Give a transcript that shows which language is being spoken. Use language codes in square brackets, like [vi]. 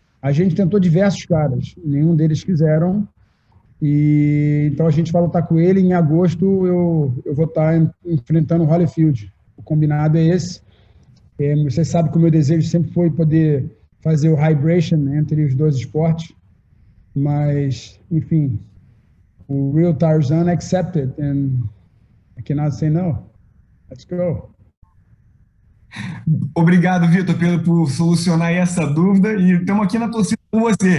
[pt] A gente tentou diversos caras, nenhum deles quiseram. E então a gente vai lutar com ele. Em agosto eu vou estar enfrentando o Holyfield. O combinado é esse. Você sabe que o meu desejo sempre foi poder fazer o hybridization entre os dois esportes. Mas, enfim, o [en] Real Tarzan accepted, and I cannot say no. Let's go. [pt] Obrigado, Vitor, por solucionar essa dúvida, e estamos aqui na torcida com você.